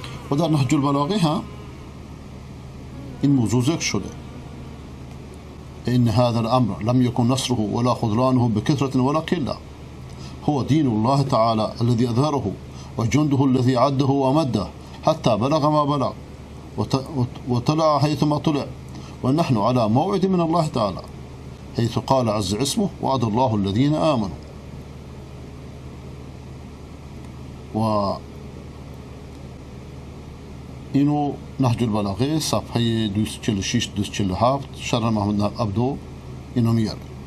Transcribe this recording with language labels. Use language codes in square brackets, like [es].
[fa] و در نهج البلاغه هم این موضوع ذکر شده. [ar] ان هذا الامر لم يكن نصره ولا خذلانه بكثرة ولا قلة، هو دين الله تعالى الذي اظهره وجنده الذي عده وامده حتى بلغ ما بلغ وطلع حيثما طلع، ونحن على موعد من الله تعالى حيث قال عز اسمه وعد الله الذين آمنوا. [fa] و اینو نهج البلاغه صفحه 246-247 شرح محمد عبدو اینو میاره.